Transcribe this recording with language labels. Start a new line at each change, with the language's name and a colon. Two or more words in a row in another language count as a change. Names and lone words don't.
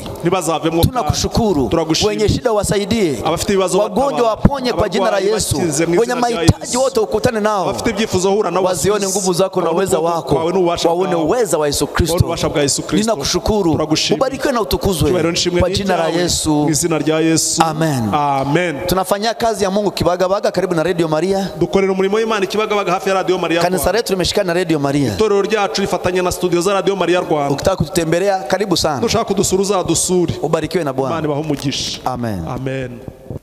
Swahili: Tunakushukuru, wenye shida wasaidie, wagonjwa waponye kwa jina la Yesu, wenye mahitaji wote ukutane nao, wazione nguvu zako na uweza wako, waone uweza wa Yesu Kristo. Ninakushukuru, ubarikiwe na utukuzwe kwa jina la Yesu. Amen. Amen. Tunafanya kazi ya Mungu Kibagabaga karibu na Radio Maria.
Kinyarwanda: Dukorera umurimo w'Imana Kibagabaga hafi ya Radio Maria.
Swahili: Kanisa letu limeshikana na Radio Maria.
Kinyarwanda: Itorero ryacu lifatanya na studio za Radio Maria Rwanda.
Swahili: Ukitaka kututembelea karibu sana.
Kinyarwanda: Dushaka kudusura uzadusure.
Swahili: Ubarikiwe na Bwana.
Kinyarwanda: Imana ibahe umugisha. Amen. Amen.